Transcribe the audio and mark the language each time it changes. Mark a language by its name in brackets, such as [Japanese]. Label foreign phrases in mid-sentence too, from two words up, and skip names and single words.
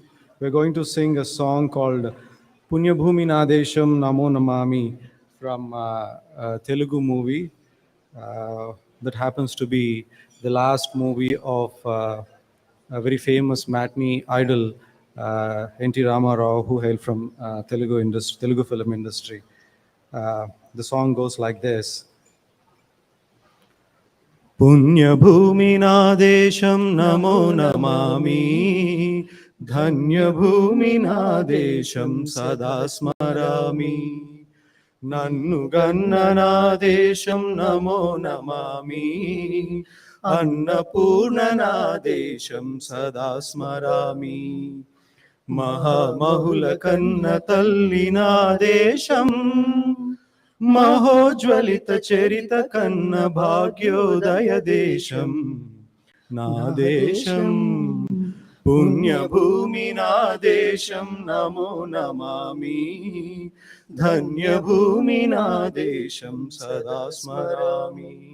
[English] We're going to sing a song called Punya Bhumi Nadesham Namo Namami from a Telugu movie that happens to be the last movie of a very famous matinee idol, N.T. Rama Rao, who hailed from Telugu film industry. The song goes like this. [Telugu] పుణ్యభూమి నాదేశం నమో నమామి ధన్యభూమి నాదేశం సదా స్మరామి నన్నుగన్ననాదేశం నమో నమామి అన్నపూర్ణనాదేశం సదా స్మరామి మహామహులకన్న తల్లినాదేశం మహోజ్వలిత చరిత కన్న భాగ్యోదయ దేశం నా దేశం పుణ్యభూమి నా దేశం నమో నమామి ధన్యభూమి నా దేశం సదా స్మరామి